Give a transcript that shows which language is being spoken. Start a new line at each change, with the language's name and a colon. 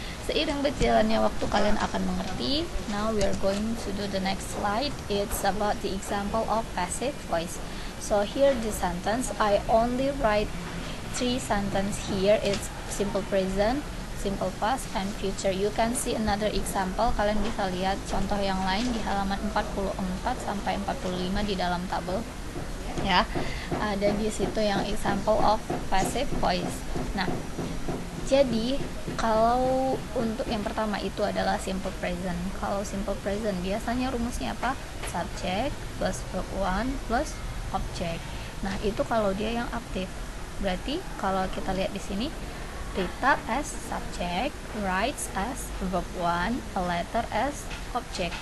Indonesian: Seiring berjalannya waktu kalian akan mengerti.
English: Now we are going to do the next slide. It's about the example of passive voice. So here the sentence, I only write 3 sentence here. It's simple present, simple past, and future. You can see another example.
Indonesian: Kalian bisa lihat contoh yang lain di halaman 44 sampai 45 di dalam tabel. Ya, ada di situ yang example of passive voice. Nah, jadi kalau untuk yang pertama itu adalah simple present. Kalau simple present biasanya rumusnya apa? Subject plus verb 1 plus object. Nah, itu kalau dia yang aktif. Berarti kalau kita lihat di sini,
English: Rita as subject, writes as verb 1, a letter as object.